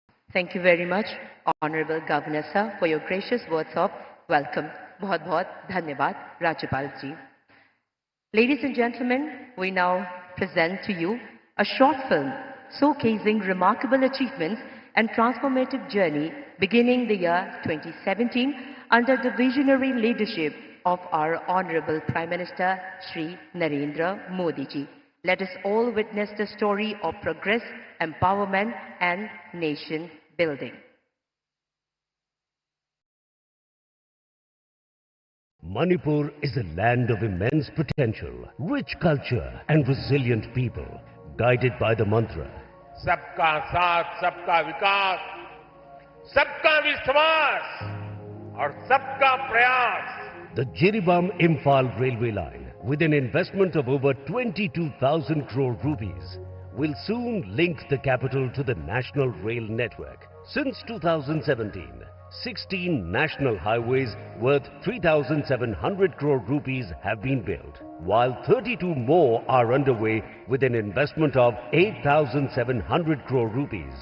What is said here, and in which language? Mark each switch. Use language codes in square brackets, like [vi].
[en] Thank you very much, Honorable Governor Sir, for your gracious words of welcome. [hi] बहुत-बहुत धन्यवाद, राज्यपाल जी। [en] Ladies and gentlemen, we now present to you a short film showcasing remarkable achievements and transformative journey beginning the year 2017 under the visionary leadership of our Honorable Prime Minister Shri Narendra Modi ji. Let us all witness the story of progress, empowerment and nation building. Manipur is a land of immense potential, rich culture and resilient people, guided by the mantra, [hi] सबका साथ, सबका विकास, सबका विश्वास और सबका प्रयास। [en] The Jiribam Imphal railway line, with an investment of over 22,000 crore rupees, will soon link the capital to the national rail network. Since 2017, 16 national highways worth 3,700 crore rupees have been built, while 32 more are underway with an investment of 8,700 crore rupees.